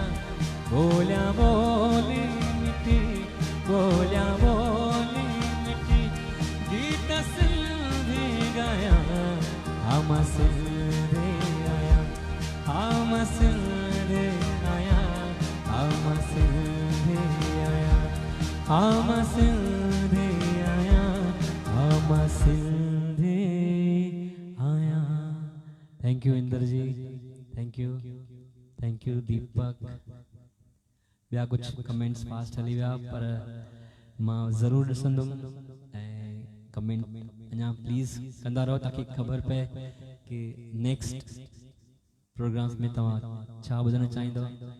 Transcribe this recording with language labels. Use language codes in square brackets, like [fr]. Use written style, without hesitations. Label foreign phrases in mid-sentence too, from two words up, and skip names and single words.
[sd] बोलिया बोली मिठी, बोलिया बोली मिठी, गीत सिंधी गाया, हम सिंधे आया, हम सिंधे आया, हम सिंधे आया, हम सिंधे आया, हम सिंधे आया। [en] thank you Inder ji, thank you, thank you Deepak. [sd] ॿिया कुछ कमेंट्स पास हली विया, पर मां ज़रूरु ॾिसंदुमि ऐं कमेंट अञा प्लीज़ कंदा रहो ताकि ख़बर पए कि [en] next programs [sd] में तव्हां छा ॿुधणु चाहींदव।